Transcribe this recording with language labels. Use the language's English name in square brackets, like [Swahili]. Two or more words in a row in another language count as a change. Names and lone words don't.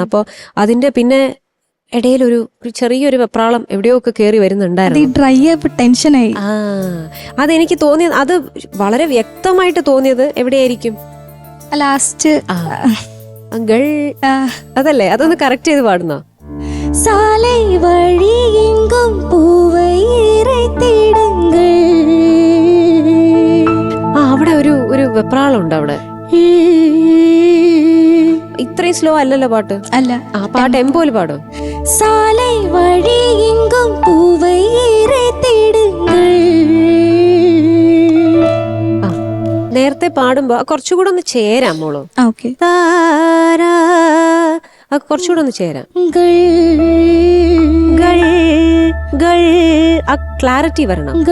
[Malayalam] അപ്പോൾ അതിന്റെ പിന്നെ ഇടയിലൊരു ചെറിയൊരു വെപ്രാളം എവിടെയോ ഒക്കെ കയറി വരുന്നുണ്ടായിരുന്നു. ഡ്രൈ ആയപ്പോ ടെൻഷനായി. അതെനിക്ക് തോന്നിയത്, അത് വളരെ വ്യക്തമായിട്ട് തോന്നിയത് എവിടെയായിരിക്കും? ലാസ്റ്റ് അതല്ലേ? അതൊന്ന് കറക്റ്റ് ചെയ്ത് പാടുന്നോ? [Tamil] சாலை வழி எங்கும் பூவை இறைத்திடுங்கள். [Malayalam] അവിടെ ഒരു വെപ്രാളം ഉണ്ട് അവിടെ. ഇത്രയും സ്ലോ അല്ലല്ലോ പാട്ട്. അല്ല, ആ പാട്ട് എംപോല് പാടും. [Tamil] சாலை வழி எங்கும் பூவை ഇறைത്തിടുங்கள். [Malayalam] നേരത്തെ പാടുമ്പോ കുറച്ചുകൂടെ ഒന്ന് ചേരാം മോളോ. ഓക്കെ. കുറച്ചുകൂടെ ഒന്ന് ചേരാം. ആ ക്ലാരിറ്റി വരണം.